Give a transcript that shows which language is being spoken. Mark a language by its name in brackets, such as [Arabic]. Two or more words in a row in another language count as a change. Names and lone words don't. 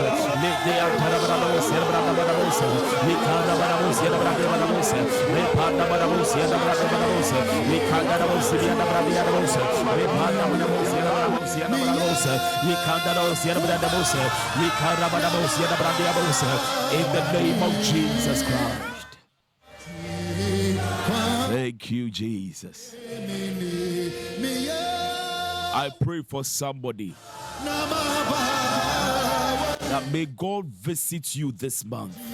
[English] Lede antarabadabos, yada brandabos. Leka dabadabos, yada brandabos. Reka dabadabos, yada brandabos. Leka dabos, yada brandabos. Reka dabadabos, yada brandabos, yada brandabos. Leka dabos, yada brandabos. Leka dabadabos, yada brandabos. In the name of Jesus Christ. Thank you, Jesus. I pray for somebody that may God visit you this month.